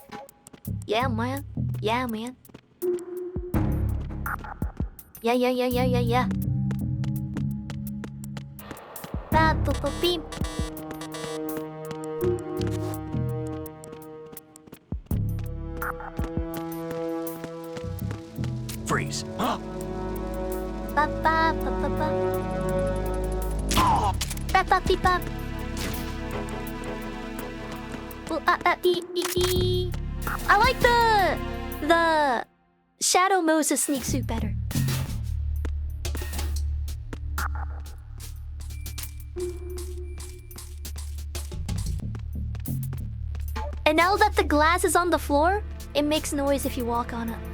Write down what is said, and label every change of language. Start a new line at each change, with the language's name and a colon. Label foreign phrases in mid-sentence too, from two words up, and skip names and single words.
English: Yeah, man. Yeah, man. Yeah. Beep. Freeze. Ba ba ba ba ba. Ba ba beep ba. Well, I like the Shadow Moses sneak suit better. And now that the glass is on the floor, it makes noise if you walk on it.